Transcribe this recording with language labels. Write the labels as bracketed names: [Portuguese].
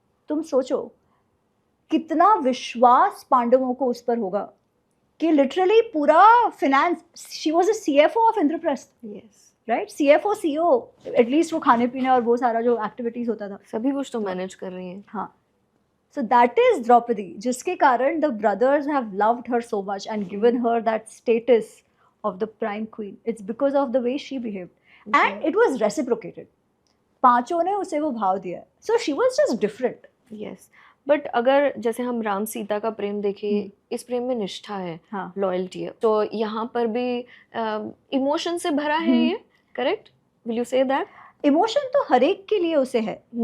[Hindi] तुम सोचो कितना विश्वास पांडवों को उस पर होगा कि लिटरली पूरा finance, [English] she was a CFO of Indraprastha, yes [Hindi] right, CFO CO, at least वो खाने पीने और वो सारा जो एक्टिविटीज होता था सभी कुछ तो मैनेज कर रही हैं। [English] हाँ, so that is Draupadi, [Hindi] जिसके कारण [English] the brothers have loved her so much and given her that status of the prime queen. It's because of the way she behaved, and it was reciprocated. [Hindi] पांचों ने उसे वो भाव दिया, [English] so she was just different. [Hindi] Yes, but अगर जैसे हम राम सीता का प्रेम देखें, इस प्रेम में निष्ठा है, हाँ, [English] loyalty है, [Hindi] तो यहाँ पर भी इमोशन से भरा है ये, correct? [English] Will you say that? [Hindi] Emotion तो हर एक के लिए उसे है।